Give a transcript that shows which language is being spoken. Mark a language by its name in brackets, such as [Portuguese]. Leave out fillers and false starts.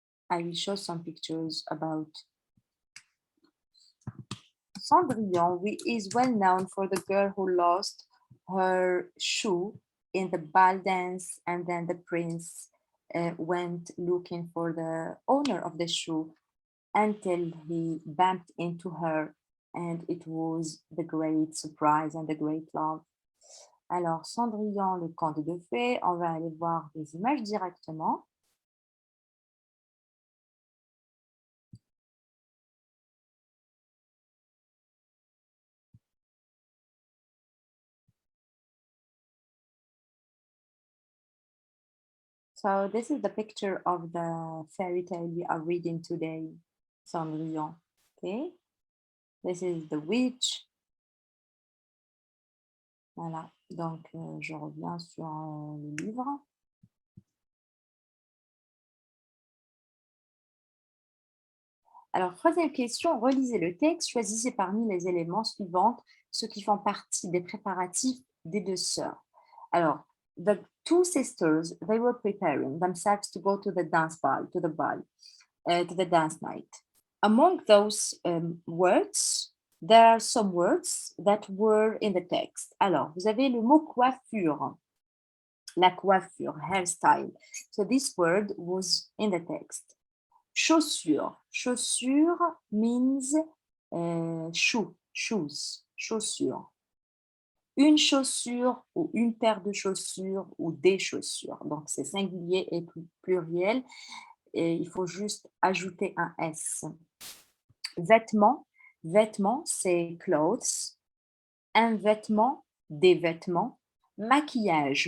[English] I will show some pictures about Cendrillon, which is well known for the girl who lost her shoe in the ball dance, and then the prince went looking for the owner of the shoe until he bumped into her, and it was the great surprise and the great love. [French] Alors, Cendrillon, le conte de fées, on va aller voir des images directement. [English] So this is the picture of the fairy tale we are reading today, Cendrillon. Okay, this is the witch. [French] Voilà, donc je reviens sur le livre. Alors, troisième question, relisez le texte, choisissez parmi les éléments suivants ceux qui font partie des préparatifs des 2 sœurs. [English] Alors, the 2 sisters, they were preparing themselves to go to the dance ball, to the dance night. Among those words, there are some words that were in the text. [French] Alors, vous avez le mot coiffure, la coiffure, [English] hairstyle. So this word was in the text. Chaussure. Chaussure means shoes, chaussure. [French] Une chaussure ou une paire de chaussures ou des chaussures. Donc, c'est singulier et pluriel. Et il faut juste ajouter un S. Vêtements. Vêtements, c'est [English] clothes. [French] Un vêtement, des vêtements. Maquillage.